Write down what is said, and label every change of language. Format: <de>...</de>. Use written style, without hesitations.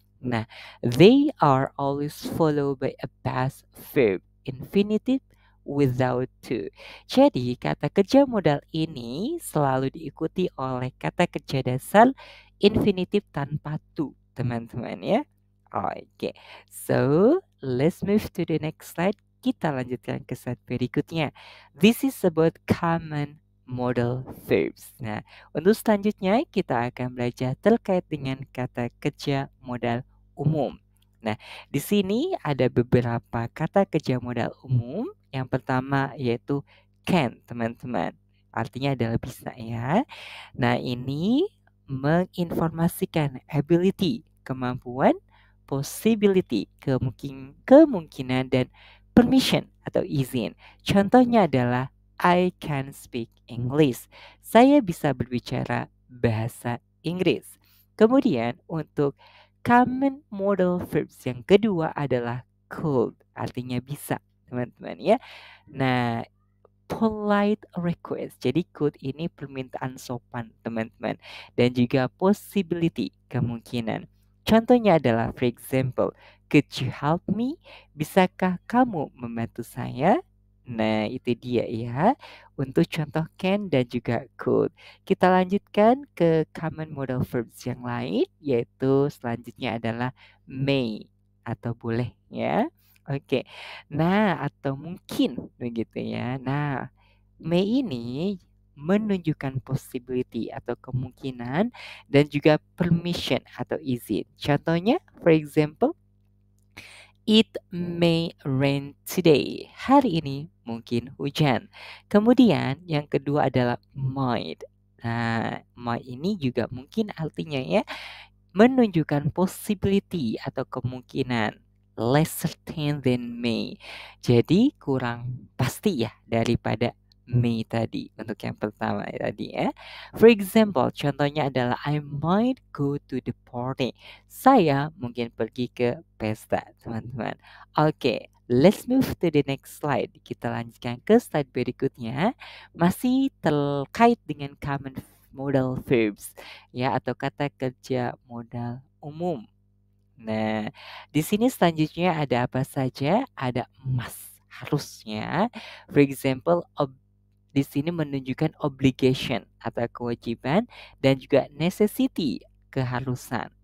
<en>Nah, they are always followed by a past verb infinitive without to.</en> <id>Jadi, kata kerja modal ini selalu diikuti oleh kata kerja dasar infinitif tanpa to, teman-teman ya.</id> <en>Oke, so let's move to the next slide.</en> <id>Kita lanjutkan ke slide berikutnya.</id> <en>This is about common modal verbs.</en> <id>Nah, untuk selanjutnya kita akan belajar terkait dengan kata kerja modal umum. Nah, di sini ada beberapa kata kerja modal umum. Yang pertama yaitu can, teman-teman. Artinya adalah bisa ya. Nah, ini menginformasikan ability, kemampuan, possibility, kemungkinan dan permission atau izin. Contohnya adalah</id> <en>I can speak English.</en> <id>Saya bisa berbicara bahasa Inggris. Kemudian untuk common modal verbs yang kedua adalah could, artinya bisa, teman-teman ya. Nah, polite request. Jadi could ini permintaan sopan, teman-teman. Dan juga possibility, kemungkinan. Contohnya adalah,</id> <en>for example, could you help me?</en> <id>Bisakah kamu membantu saya? Nah, itu dia ya. Untuk contoh can dan juga could. Kita lanjutkan ke common modal verbs yang lain, yaitu selanjutnya adalah may atau boleh ya. Oke. Nah, atau mungkin begitu ya. Nah, may ini menunjukkan possibility atau kemungkinan dan juga permission atau izin. Contohnya,</id> <en>for example, it may rain today.</en> <id>Hari ini mungkin hujan. Kemudian yang kedua adalah might. Nah, might ini juga mungkin artinya ya menunjukkan possibility atau kemungkinan</id> <en>less certain than may.</en> <id>Jadi kurang pasti ya daripada may tadi untuk yang pertama tadi ya.</id> <en>For example,</en> <id>contohnya adalah</id> <en>I might go to the party.</en> <id>Saya mungkin pergi ke pesta, teman-teman.</id> <en>Oke, let's move to the next slide.</en> <id>Kita lanjutkan ke slide berikutnya. Masih terkait dengan common modal verbs ya atau kata kerja modal umum. Nah, di sini selanjutnya ada apa saja? Ada must, harusnya. For example, di sini menunjukkan obligation atau kewajiban dan juga necessity, keharusan.</id>